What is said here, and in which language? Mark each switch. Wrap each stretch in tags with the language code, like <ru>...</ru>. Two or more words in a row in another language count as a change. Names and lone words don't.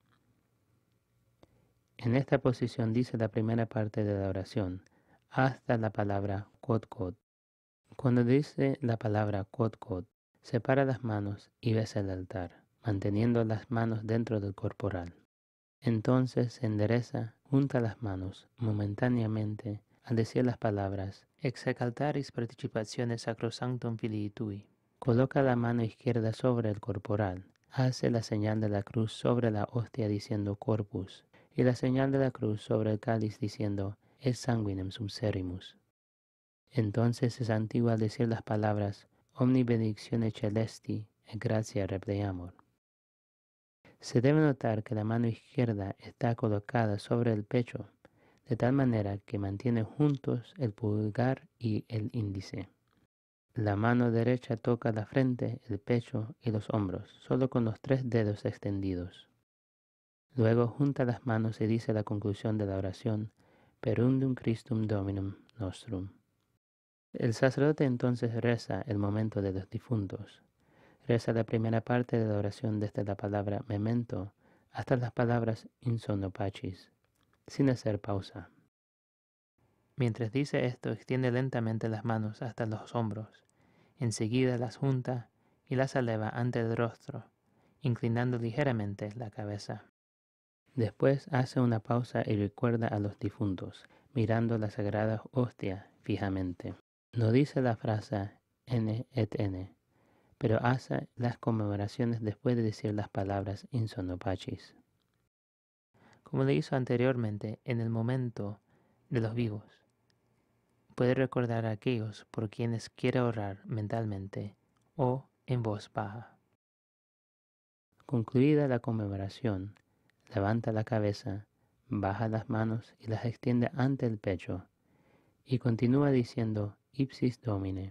<es>En esta posición dice la primera parte de la oración, hasta la palabra quod quod. Cuando dice la palabra quod quod, separa las manos y besa el altar, manteniendo las manos dentro del corporal. Entonces se endereza, junta las manos momentáneamente al decir las palabras</es> <la>ex altaris participationes sacrosanctum filii tui.</la> <es>Coloca la mano izquierda sobre el corporal, hace la señal de la cruz sobre la hostia diciendo corpus, y la señal de la cruz sobre el cáliz diciendo</es> <la>et sanguinem subserimus.</la> <es>Entonces se santigua al decir las palabras</es> <la>omni benedictione celesti et gratia repleamur.</la> <es>Se debe notar que la mano izquierda está colocada sobre el pecho, de tal manera que mantiene juntos el pulgar y el índice. La mano derecha toca la frente, el pecho y los hombros, solo con los 3 dedos extendidos. Luego junta las manos y dice la conclusión de la oración,</es> <la>Per undum Christum Dominum Nostrum.</la> <es>El sacerdote entonces reza el momento de los difuntos. Reza la primera parte de la oración desde la palabra memento hasta las palabras</es> <la>in sonno pacis,</la> <es>sin hacer pausa. Mientras dice esto, extiende lentamente las manos hasta los hombros. Enseguida las junta y las eleva ante el rostro, inclinando ligeramente la cabeza. Después hace una pausa y recuerda a los difuntos, mirando la sagrada hostia fijamente. No dice la frase N et N, pero hace las conmemoraciones después de decir las palabras</es> <la>in sonno pacis.</la> <es>Como le hizo anteriormente en el momento de los vivos, puede recordar a aquellos por quienes quiere orar mentalmente o en voz baja. Concluida la conmemoración, levanta la cabeza, baja las manos y las extiende ante el pecho, y continúa diciendo</es> <la>Ipsis Domine.</la>